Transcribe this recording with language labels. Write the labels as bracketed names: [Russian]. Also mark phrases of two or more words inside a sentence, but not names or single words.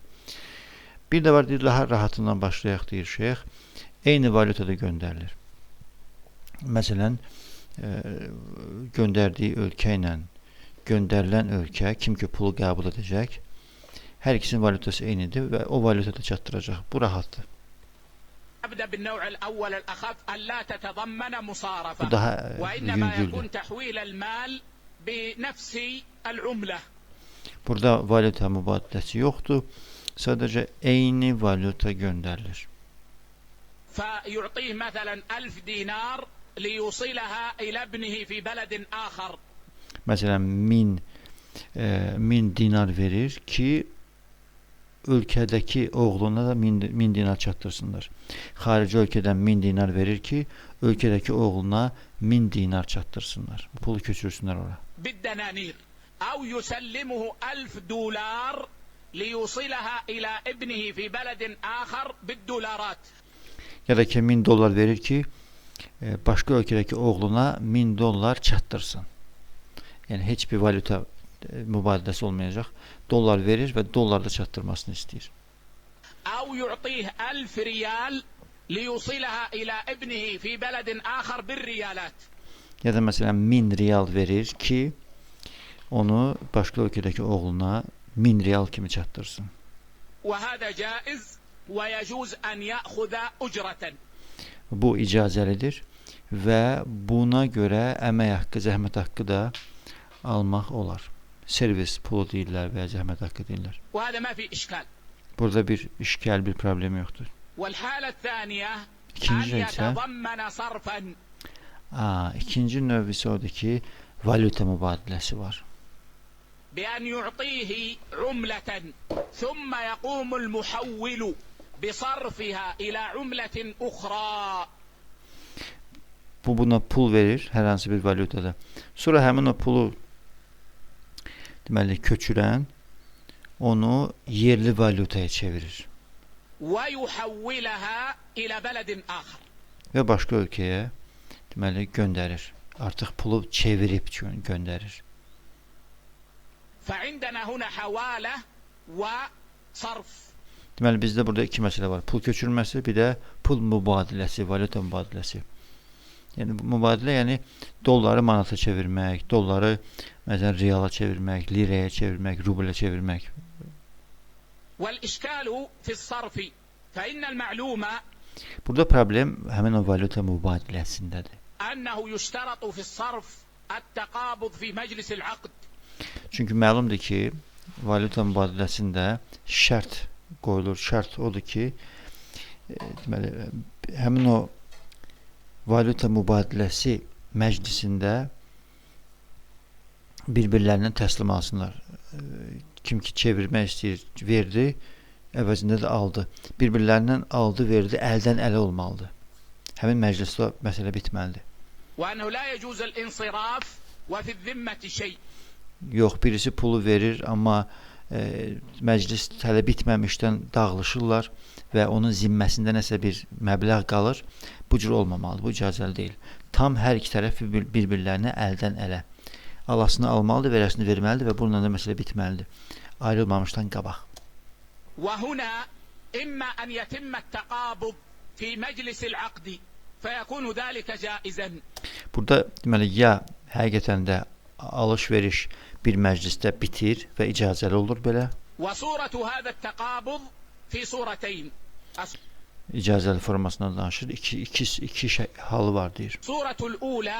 [Azerbaijani] Bir də var, daha rahatından başlayaq deyir şeyx. Eyni valyutada göndərilir. Məsələn, göndərdiyi ölkə ilə göndərilən ölkə, kim ki pulu qəbul edəcək, hər ikisinin valyutası eynidir və o valyutada çatdıracaq. Bu rahatdır. [Arabic] أبدأ بالنوع الأول الأخف ألا تتضمن مصارفة [Azerbaijani] Bu daha [Arabic] وإنما [Azerbaijani] yüngüldür. [Arabic] يكون تحويل المال بنفس العملة. [Azerbaijani] Burada valyuta mübadiləsi yoxdur. Sadəcə eyni valyuta göndərilir. [Arabic] فيعطيه مثلا 1000 دينار ليوصلها إلى ابنه في بلد آخر. [Azerbaijani] Məsələn 1000 dinar verir ki ölkədəki oğluna da 1000 dinar çatdırsınlar. Xarici ölkədən 1000 dinar verir ki ölkədəki oğluna 1000 dinar çatdırsınlar. Pulu köçürsünlər ora. [Arabic] بالدنانير أو يسلمه 1000 دولار ليوصلها إلى ابنه في بلد آخر بالدولارات. [Azerbaijani] Ya da ki 1000 dollar verir ki başqa ölkədəki oğluna 1000 dollar çatdırsın. Yəni heç bir valyuta mübadiləsi olmayacaq. Dollar verir və dollarda çatdırmasını istəyir. [Arabic] أو يعطيه 1000 ريال ليوصلها إلى ابنه في بلد آخر بالريالات. [Azerbaijani] Ya da məsələn 1000 riyal verir ki onu başqa ölkədəki oğluna 1000 riyal kimi çatdırsın. [Arabic] وهذا جائز ويجوز أن يأخذ أجرة. [Azerbaijani] Bu icazəlidir və buna görə əmək haqqı, zəhmət haqqı da almaq olar. Servis pulu deyirlər və ya zəhmət haqqı deyirlər. [Arabic] وهذا ما في إشكال. [Azerbaijani] Burada bir işgal, bir problem yoxdur. [Arabic] والحالة الثانية أن [Azerbaijani] İkinci isə [Arabic] يتضمن صرفا. [Azerbaijani] ikinci növ isə odur ki, valyuta mübadiləsi var. [Arabic] بأن يعطيه عملة ثم يقوم المحول بصرفها إلى عملة أخرى. [Azerbaijani] Bu buna pul verir hər hansı bir valyutada. Sonra həmin o pulu deməli köçürən onu yerli valyutaya çevirir [Arabic] ويحولها إلى بلد آخر. [Azerbaijani] və başqa ölkəyə deməli göndərir. Artıq pulu çevirib göndərir. [Arabic] فعندنا هنا حوالة وصرف. [Azerbaijani] Deməli bizdə burada iki məsələ var. Pul köçürməsi, bir də pul mübadiləsi, valyuta mübadiləsi. Yəni bu mübadilə, yəni dolları manata çevirmək, dolları məsələn reala çevirmək, liraya çevirmək, rublə çevirmək. [Arabic] والإشكال في الصرف فإن المعلومة [Azerbaijani] Burada problem həmin o valyuta mübadiləsindədir. [Arabic] أنه يشترط في الصرف التقابض في مجلس العقد. [Azerbaijani] Çünki məlumdur ki, valyuta mübadiləsində şərt qoyulur. Şərt odur ki, deməli həmin o valyuta mübadiləsi məclisində bir-birlərindən təslim alsınlar. Kim ki çevirmək istəyir, verdi, əvəzində də aldı. Bir-birlərindən aldı, verdi, əldən ələ olmalıdır. Həmin məclisdə məsələ bitməlidir. [Arabic] وأنه لا يجوز الانصراف وفي الذمة شيء. [Azerbaijani] Yox, birisi pulu verir, amma məclis hələ bitməmişdən dağılışırlar və onun zimməsində nəsə bir məbləğ qalır. Bu cür olmamalıdır, bu icazəli deyil. Tam hər iki tərəf bir-birlərinə əldən ələ. Alasını almalıdır, verəsini verməlidir və bununla da məsələ bitməlidir. Ayrılmamışdan qabaq. [Arabic] وهنا إما أن يتم التقابض في مجلس العقد فيكون ذلك جائزا. [Azerbaijani] Burada deməli ya həqiqətən də alış-veriş bir məclisdə bitir və icazəli olur belə. [Arabic] وصورة هذا التقابض في صورتين. [Azerbaijani] İcazəli formasından danışır. İki halı var deyir. [Arabic] الصورة الأولى